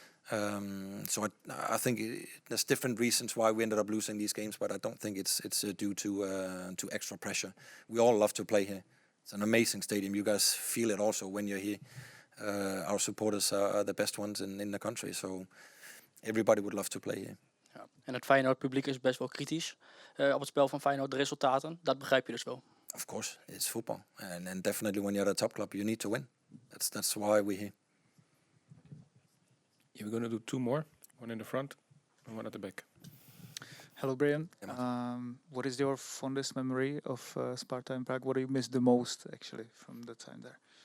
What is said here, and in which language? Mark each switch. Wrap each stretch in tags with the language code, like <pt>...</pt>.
<en>So I think there's different reasons why we ended up losing these games, but I don't think it's due to extra pressure. We all love to play here. It's an amazing stadium. You guys feel it also when you're here. Our supporters are the best ones in the country, so everybody would love to play here.</en> <nl>Ja. En het Feyenoord publiek is best wel kritisch op het spel van Feyenoord, de resultaten. Dat begrijp je dus wel.</nl> <en>Of course, it's football, and definitely when you're a top club, you need to win. That's why we're here. Yeah, we're going to do two more. One in the front and one at the back. Hello, Brian. What is your fondest memory of Sparta in Prague? What do you miss the most, actually, from the time there?</en>